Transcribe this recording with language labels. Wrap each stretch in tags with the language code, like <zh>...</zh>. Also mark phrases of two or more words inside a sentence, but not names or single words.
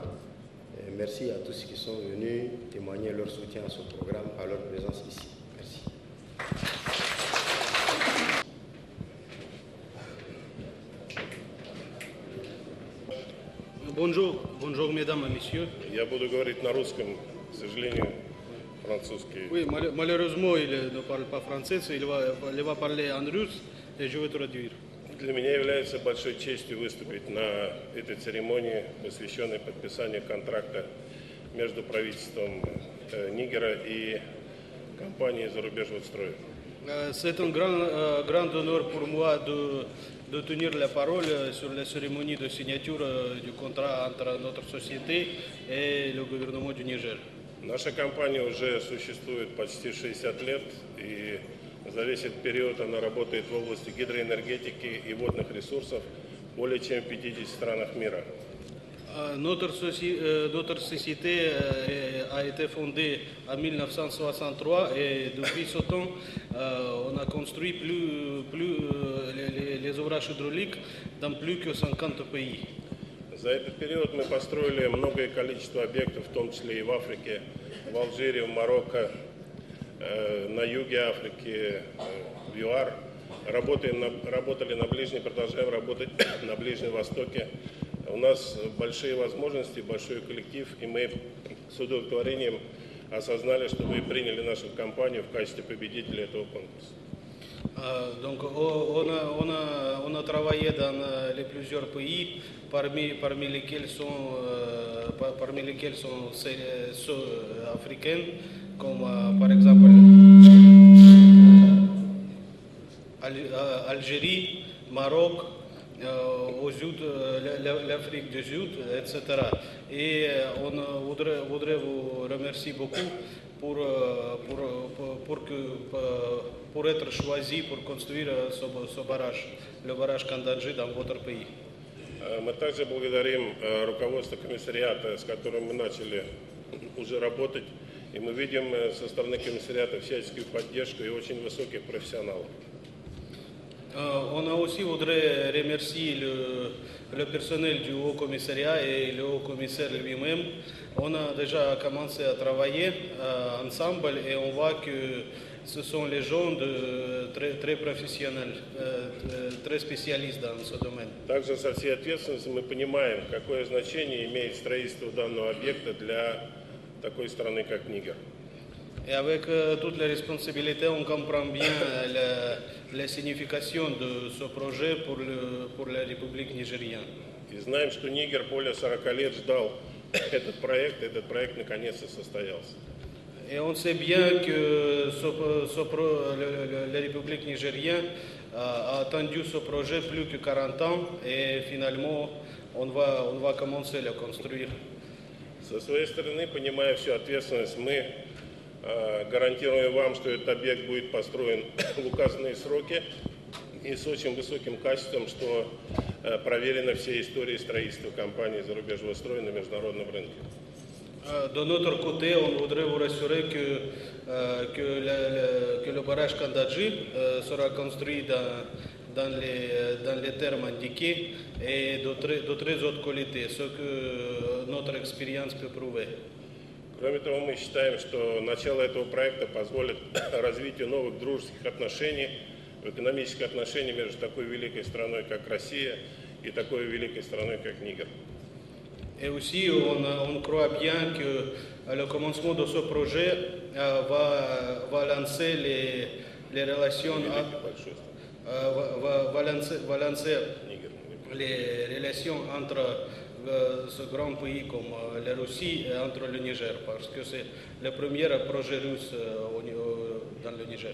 <fr>Et merci à tous ceux qui sont venus témoigner leur soutien à ce programme par leur présence ici. Merci. Bonjour mesdames et messieurs.</fr> <ru>Я буду говорить на русском, к сожалению, французский.</ru> <fr>Oui, malheureusement, il ne parle pas français, il va parler en russe, et je vais traduire.</fr> <ru>Для меня является большой честью выступить на этой церемонии, посвященной подписанию контракта между правительством Нигера и компанией «Зарубежводстрой».</ru> <fr>C'est un grand honneur pour moi de tenir la parole sur la cérémonie de signature du contrat entre notre société et le gouvernement du Niger.</fr> <ru>Наша компания уже существует почти 60 лет, и за весь этот период она работает в области гидроэнергетики и водных ресурсов более чем в 50 странах мира.</ru> <fr>Notre société a été fondée en 1963 et depuis ce temps, on a construit les ouvrages hydrauliques dans plus que 50 pays.</fr> <ru>За этот период мы построили многое количество объектов, в том числе и в Африке, в Алжире, в Марокко, на юге Африки, в ЮАР. работали на Ближнем, продолжаем работать на Ближнем Востоке. У нас большие возможности, большой коллектив, и мы с удовлетворением осознали, что вы приняли нашу компанию в качестве победителя этого конкурса.</ru> <fr>Donc on a travaillé dans les plusieurs pays, parmi lesquels sont ceux africains, comme par exemple Algérie, Maroc, l'Afrique du Sud, etc. Et on voudrait vous remercier beaucoup pour être choisi pour construire ce barrage, le barrage Кандаджи dans votre pays.</fr> <ru>Мы также благодарим руководство комиссариата, с которым мы начали уже работать, и мы видим со стороны комиссариата всяческую поддержку и очень высоких профессионалов.</ru> <fr>On a aussi voudrait remercier le personnel du Haut Commissariat et le Haut Commissaire lui-même. On a déjà commencé à travailler ensemble et on voit que ce sont les gens très professionnels, très spécialistes dans ce domaine.</fr> <ru>Также со всей ответственностью мы понимаем, какое значение имеет строительство данного объекта для такой страны, как Нигер.</ru> <fr>Et avec toutes les responsabilités, on comprend bien la signification de ce projet pour la République nigérienne.</fr> <ru>И знаем, что Нигер более 40 лет ждал этот проект наконец-то состоялся.</ru> <fr>Et on sait bien que la République nigérienne a attendu ce projet plus que 40 ans et finalement on va commencer à le construire.</fr> <ru>Со своей стороны, понимая всю ответственность, мы гарантируем вам, что этот объект будет построен в указанные сроки и с очень высоким качеством, что проверено всей историей строительства компании «Зарубежного строя» на международном рынке.</ru> <fr>De notre côté, on voudrait vous rassurer que le barrage Кандаджи sera construit dans les termes indiqués et de très haute qualité, ce que notre expérience peut prouver.</fr> <ru>Кроме того, мы считаем, что начало этого проекта позволит развитию новых дружеских отношений, экономических отношений между такой великой страной, как Россия, и такой великой страной, как Нигер.</ru> <fr>Et aussi, on croit bien que le commencement de ce projet va lancer les relations entre ce grand pays comme la Russie et entre le Niger, parce que c'est le premier projet russe dans le Niger.</fr>